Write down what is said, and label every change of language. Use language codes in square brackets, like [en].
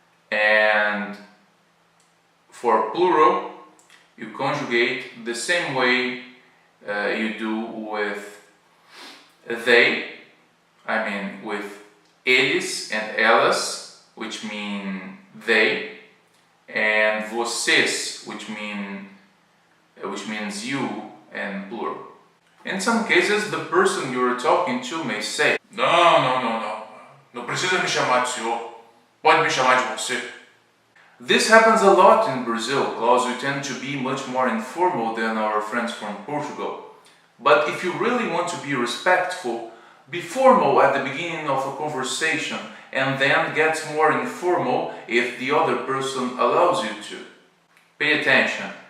[en] And for plural, you conjugate the same way you do with they, with eles and elas, which mean they, and vocês, which means you and plural. In some cases, the person you are talking to may say, [pt] não precisa me chamar de senhor, pode me chamar de você. [en] This happens a lot in Brazil, because we tend to be much more informal than our friends from Portugal. But if you really want to be respectful, be formal at the beginning of a conversation and then get more informal if the other person allows you to. Pay attention.